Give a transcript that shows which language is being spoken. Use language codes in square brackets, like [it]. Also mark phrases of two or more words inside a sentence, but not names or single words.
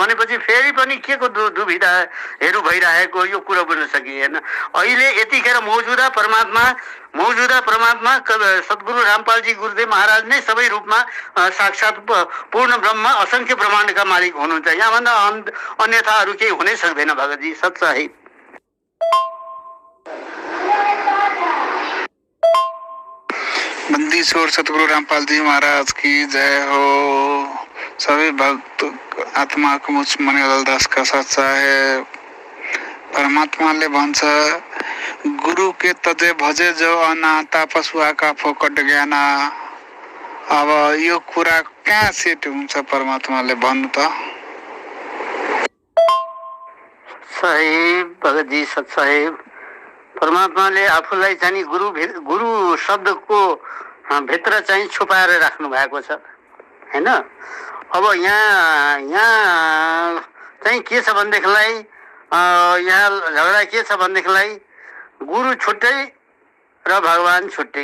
[ne] भनेपछि फेरि पनि के को दुविधाहरू भइरहेको यो कुरो बुझ्न सकिएन। अहिले यतिखेर मौजुदा परमात्मा सद्गुरु रामपालजी गुरुदेव महाराज नै सबै रूपमा साक्षात् पूर्ण ब्रह्म असंख्य ब्रह्माण्डका मालिक हुनुहुन्छ। यहाँभन्दा अन्यथा अरू केही हुनै सक्दैन भगतजी सत साहिब। [hi] बंदी छोड़ सतगुरु रामपाल जी महाराज की जय हो। सभी भक्त आत्मा को मुझ मणिलाल दास का सच्चा है। [ne] परमात्माले भन्छ [hi] गुरु के तजे भजे जो अनाता पशुआ का फोकट ज्ञान। [ne] अब यो कुरा कहाँ सेट हुन्छ परमात्माले भन्नु त। साहेब भगतजी सत साहेब, परमात्माले आफूलाई चाहिँ गुरु शब्दको भित्र चाहिँ छुपाएर राख्नु भएको छ हैन। अब यहाँ चाहिँ के छ भनेदेखिलाई यहाँ झगडा के छ भनेदेखिलाई गुरु छुट्टै र भगवान छुट्टै।